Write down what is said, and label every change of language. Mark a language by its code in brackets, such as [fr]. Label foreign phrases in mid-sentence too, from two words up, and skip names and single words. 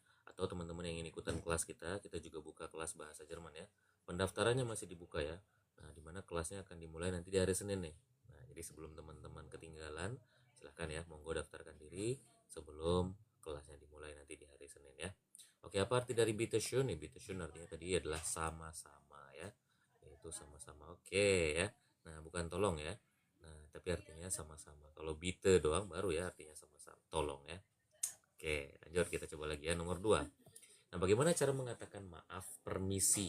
[id] Atau teman-teman yang ingin ikutan kelas kita juga buka kelas bahasa Jerman ya. Pendaftarannya masih dibuka ya. Nah, dimana kelasnya akan dimulai nanti di hari Senin nih. Nah, jadi sebelum teman-teman ketinggalan, silahkan ya, monggo daftarkan diri sebelum kelasnya dimulai nanti di hari Senin ya. Oke, apa arti dari [de] bitte schön? Bitte schön [id] artinya tadi adalah sama-sama ya. Yaitu sama-sama. Oke ya. Nah, bukan tolong ya. Nah, tapi artinya sama-sama. Kalau bitte doang baru ya artinya sama-sama. Tolong ya. Oke, lanjut kita coba lagi ya. Nomor 2. Nah, bagaimana cara mengatakan maaf permisi?